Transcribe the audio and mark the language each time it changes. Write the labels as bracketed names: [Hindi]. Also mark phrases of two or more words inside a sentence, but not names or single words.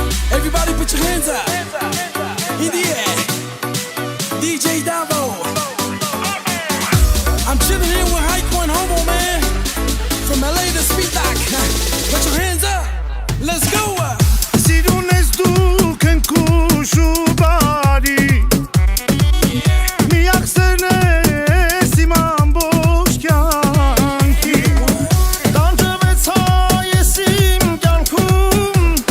[English] Everybody put your hands up in the air. DJ Davo. I'm chilling here with Haiko and Homo, man. From LA to Speedlock. Put your hands up. Let's go. [Armenian] Սիրունես դուք են կուշուբարի Միակ սերն ես իմ ամբողջ կյանքի Տանջվեցա ես իմ կյանքում